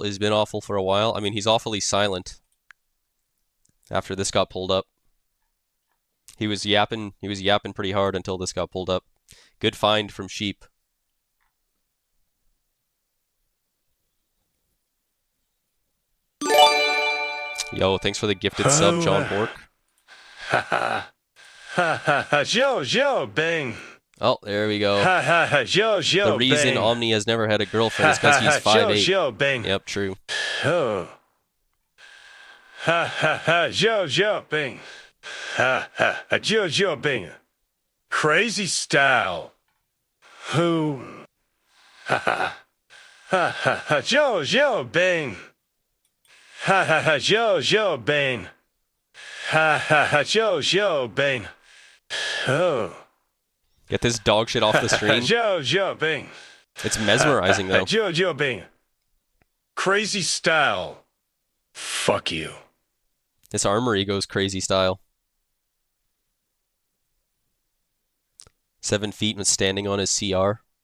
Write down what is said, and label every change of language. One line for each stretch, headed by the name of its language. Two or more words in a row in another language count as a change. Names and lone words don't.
English: Has been awful for a while. I mean, he's awfully silent after this got pulled up. He was yapping pretty hard until this got pulled up. Good find from Sheep. Yo, thanks for the gifted sub, John Bork. Ha ha. Ha ha ha. Joe, bang. Oh, there we go. Ha ha ha. Joe, the reason bang. Omni has never had a girlfriend is because he's 5'8". Joe, bang. Yep, true. Oh. Ha ha ha. Joe, bang. Ha ha ha. Joe, bang. Crazy style. Who? Ha ha. Ha ha ha. Joe, bang. Ha ha ha. Joe, bang. Ha ha ha. Joe, bang. Oh. Get this dog shit off the screen. Joe, bang. It's mesmerizing, though. Joe, bang. Crazy style. Fuck you. This armory goes crazy style. 7 feet and standing on his CR.